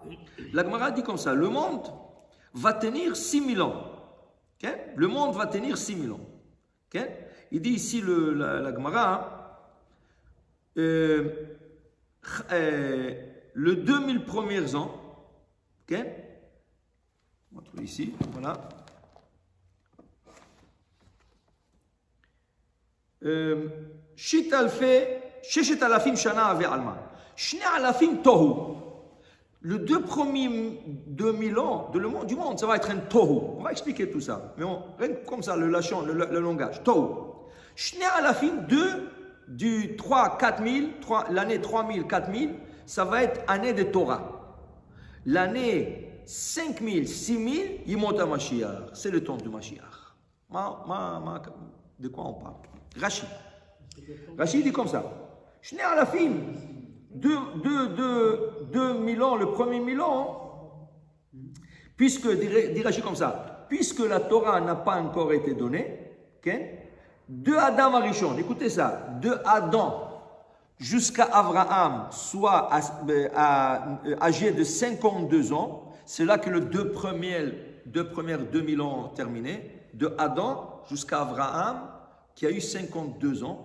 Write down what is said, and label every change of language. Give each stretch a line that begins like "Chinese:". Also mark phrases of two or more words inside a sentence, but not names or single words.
French: La Gemara dit comme ça, le monde va tenir 6000 ans. Okay? Le monde va tenir 6000 ans. Okay? Il dit ici, la Gemara, le 2000 premiers ans, okay? On va trouver ici, voilà.
Hebrew: Sheshet alafim shana ave alma. Shne alafim tohu.
French: Le deux premiers 2000 ans du monde, ça va être un tohu. On va expliquer tout ça. Mais rien que comme ça, le langage. Tohu.
Hebrew: Shne alafim
French: du 3, 4000, l'année 3000, 4000, ça va être année de Torah. L'année 5000, 6000, il monte à Mashiach. C'est le temps du Mashiach. De quoi on parle? Rachid dit comme ça.
Hebrew: Shne alafim,
French: 2000 ans, le premier 1000 ans, puisque, dit Rachid comme ça, puisque la Torah n'a pas encore été donnée, okay, de Adam Arishon, écoutez ça, de Adam jusqu'à Abraham, soit âgé de 52 ans, c'est là que les deux premières 2000 ans ont terminé, de Adam jusqu'à Abraham, qui a eu 52 ans.